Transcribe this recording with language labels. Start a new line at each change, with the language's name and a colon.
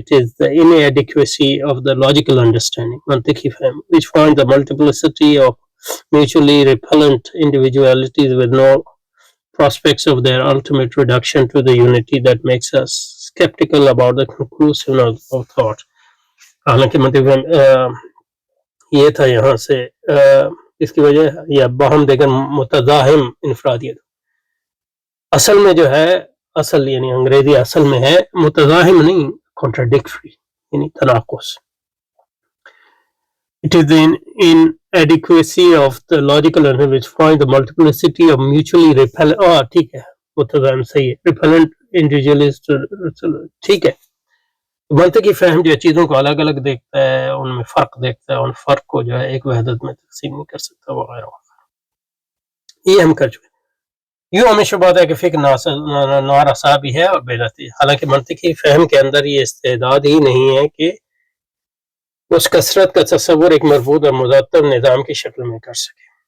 English: It is the inadequacy of the logical understanding, mantiqi fahm, which finds the multiplicity of mutually repellent individualities with no prospects of their ultimate reduction to the unity that makes us skeptical about the conclusiveness of thought.
Urdu: حالانکہ منطقی فہم یہ تھا یہاں سے اس کی وجہ یا باہم دیگر متزاحم انفرادیت. اصل میں جو ہے، اصل یعنی انگریزی اصل میں ہے متزاحم نہیں، contradictory یعنی تناقض.
English: It is the inadequacy of the logical understanding which finds the multiplicity of mutually repellent
Urdu: ٹھیک ہے، متزاحم صحیح ہے،
English: repellent individualist
Urdu: ٹھیک ہے. منطقی فہم جو چیزوں کو الگ الگ دیکھتا ہے، ان میں فرق دیکھتا ہے، ان فرق کو جو ہے ایک وحدت میں تقسیم نہیں کر سکتا وغیرہ وغیرہ. یہ ہم کر چکے. یوں ہمیں شبہ ہے کہ فکر نارسا بھی ہے اور بے نتیجہ، حالانکہ منطقی فہم کے اندر یہ استعداد ہی نہیں ہے کہ اس کثرت کا تصور ایک مربوط اور مرتب نظام کی شکل میں کر سکے.